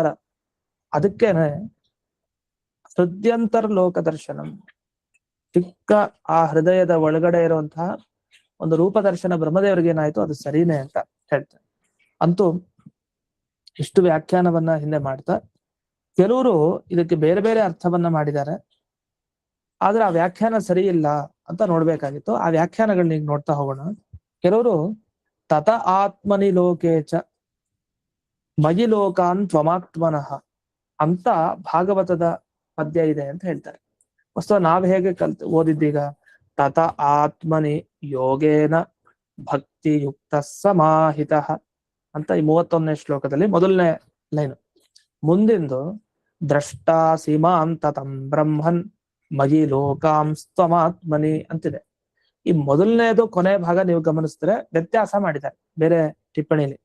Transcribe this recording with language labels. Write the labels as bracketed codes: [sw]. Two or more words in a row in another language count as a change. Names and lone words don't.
[kn] ಅದಕ್ಕೇನೆ ಹೃದಯಂತರ ಲೋಕ ದರ್ಶನಂ, ಚಿಕ್ಕ ಆ ಹೃದಯದ ಒಳಗಡೆ ಇರುವಂತಹ ಒಂದು ರೂಪ ದರ್ಶನ ಬ್ರಹ್ಮದೇವರಿಗೆ ಏನಾಯ್ತು ಅದು ಸರಿನೇ ಅಂತ ಹೇಳ್ತಾರೆ. ಅಂತೂ ಇಷ್ಟು ವ್ಯಾಖ್ಯಾನವನ್ನ ಹಿಂದೆ ಮಾಡ್ತಾ ಕೆಲವರು ಇದಕ್ಕೆ ಬೇರೆ ಬೇರೆ ಅರ್ಥವನ್ನ ಮಾಡಿದ್ದಾರೆ. ಆದ್ರೆ ಆ ವ್ಯಾಖ್ಯಾನ ಸರಿ ಇಲ್ಲ ಅಂತ ನೋಡ್ಬೇಕಾಗಿತ್ತು. ಆ ವ್ಯಾಖ್ಯಾನಗಳನ್ನ ಈಗ ನೋಡ್ತಾ ಹೋಗೋಣ. ಕೆಲವರು [sa] ತತ ಆತ್ಮನಿ ಲೋಕೇಚ ಮಯಿ ಲೋಕಾನ್ ತ್ವಮಾತ್ಮನಃ [kn] ಅಂತ ಭಾಗವತದ ಪದ್ಯ ಇದೆ ಅಂತ ಹೇಳ್ತಾರೆ. ವಸ್ತು ನಾವ್ ಹೇಗೆ ಓದಿದ್ದೀಗ [sa] ತತ ಆತ್ಮನಿ ಯೋಗೇನ ಭಕ್ತಿಯುಕ್ತ ಸಮಾಹಿತ [kn] ಅಂತ ಈ 31ನೇ ಶ್ಲೋಕದಲ್ಲಿ ಮೊದಲನೇ ಲೈನ್. [sa] ಮುಂದಿಂದು ದ್ರಷ್ಟಾ ಸೀಮಾಂತತಂ ಬ್ರಹ್ಮನ್ ಮಯಿ ಲೋಕಾಂಸ್ತಮಾತ್ಮನಿ ಅಂತಿದೆ. [kn] ಈ ಮೊದಲನೇದು ಕೊನೆ ಭಾಗ ನೀವು ಗಮನಿಸಿದ್ರೆ ವ್ಯತ್ಯಾಸ ಮಾಡಿದ್ದಾರೆ ಬೇರೆ ಟಿಪ್ಪಣಿಲಿ.